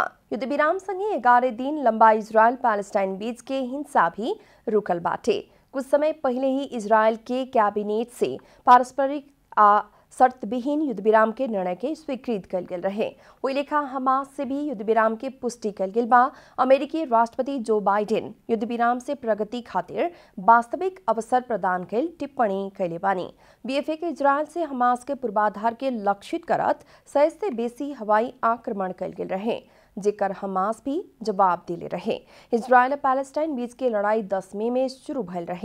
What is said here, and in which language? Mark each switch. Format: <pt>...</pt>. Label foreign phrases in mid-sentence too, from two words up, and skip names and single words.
<bho>युद्ध विराम संगे 11 दिन लंबा इजरायल पैलेस्टाइन बीच के हिंसा भी रुकल बाटे। कुछ समय पहले ही इजरायल के कैबिनेट से पारस्परिक आ शर्त विहीन युद्ध विराम के निर्णय के स्वीकृत कल गेल रहे। वही लेखा हमास से भी युद्ध विराम के पुष्टि कल गेल बा। अमेरिकी राष्ट्रपति जो बाइडेन युद्ध विराम से प्रगति खातिर वास्तविक अवसर प्रदान कैल टिप्पणी कैले बानी। बीएफए के इजरायल से हमास के पूर्वाधार के लक्षित करत 100 से बेसी हवाई आक्रमण कल गेल रहे, जेकर हमास भी जवाब दिले रहे। इजरायल और पैलेस्टाइन बीच के लड़ाई 10 मई में शुरू भइल रहे।</bho>